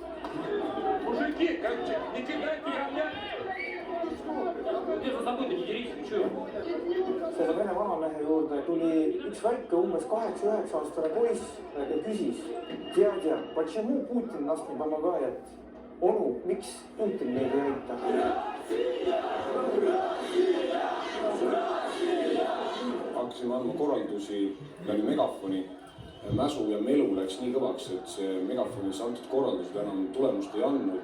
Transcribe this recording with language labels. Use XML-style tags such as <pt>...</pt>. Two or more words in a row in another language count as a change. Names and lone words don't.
<et>Selle vene vanamehe juurde tuli üks väike umbes 8-9 aastane poiss ja küsis, Djadja,</et> <ru>почему Putin нас не помогает?</ru> <et>Onu, miks Putin meid ei aita? Hakkasime andma korraldusi läbi megafoni. Mäsu ja melu läks nii kõvaks, et see megafonis antud korraldused enam tulemust ei andnud.</et>